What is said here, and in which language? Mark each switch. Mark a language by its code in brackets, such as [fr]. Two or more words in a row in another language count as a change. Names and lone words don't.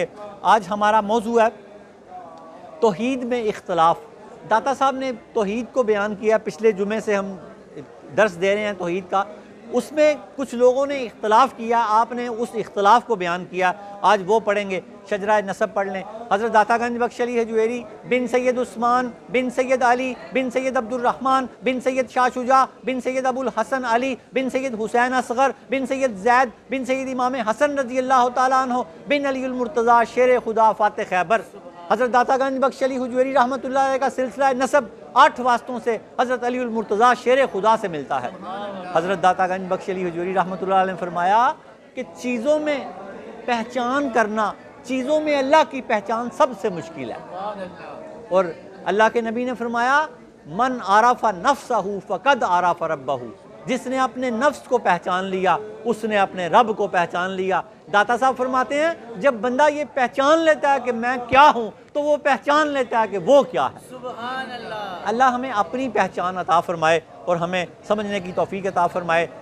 [ur] آج ہمارا موضوع ہے توحید میں اختلاف. داتا صاحب نے توحید کو بیان کیا، پچھلے جمعے سے ہم درس دے رہے ہیں توحید کا. اس میں کچھ لوگوں نے اختلاف کیا، آپ نے اس اختلاف کو بیان کیا. آج وہ پڑھیں گے۔ شجرہ نسب پڑھ لیں. حضرت داتا گنج بخش علی ہجویری بن سید عثمان بن سید علی بن سید عبدالرحمٰن بن سید شاہ شجاع بن سید ابوالحسن علی بن سید حسین اصغر بن سید زید بن سید امام حسن [ar] رضي الله تعالى عنه [ur] بن علی المرتضیٰ شیر خدا فاتح خیبر. حضرت داتا گنج بخش علی ہجویری [ar] رحمة الله عليه [ur] کا سلسلہ نسب 8 واسطوں سے حضرت علی المرتضیٰ شیر خدا سے ملتا ہے. حضرت داتا گنج بخش علی ہجویری [ar] رحمة الله عليه [ur] نے فرمایا کہ چیزوں میں پہچان کرنا، چیزوں میں اللہ کی پہچان سب سے مشکل ہے. اور اللہ کے نبی نے فرمایا [ar] من عرف نفسه فقد عرف ربه. [ur] جس نے اپنے نفس کو پہچان لیا اس نے اپنے رب کو پہچان لیا. داتا صاحب فرماتے ہیں جب بندہ یہ پہچان لیتا ہے کہ میں کیا ہوں تو وہ پہچان لیتا ہے کہ وہ کیا ہے. [ar] سبحان الله. [ur] اللہ ہمیں اپنی پہچان عطا فرمائے اور ہمیں سمجھنے کی توفیق عطا فرمائے.